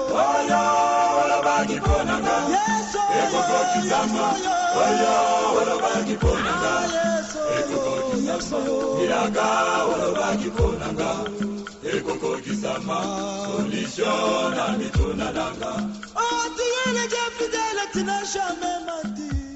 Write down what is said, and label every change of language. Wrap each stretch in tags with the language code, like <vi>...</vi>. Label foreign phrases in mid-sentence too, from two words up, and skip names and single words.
<ln>Oyo, olobaki ponanga. Yesu, Ekokokisama. Yesu, Oyo, olobaki ponanga. Yesu, Ekokokisama. Yesu. Ilaka, olobaki ponanga. Ekokokisama. Solution na mituna nanga. Oh,</ln> <fr>tu es le Dieu fidèle, tu n'as jamais menti.</fr>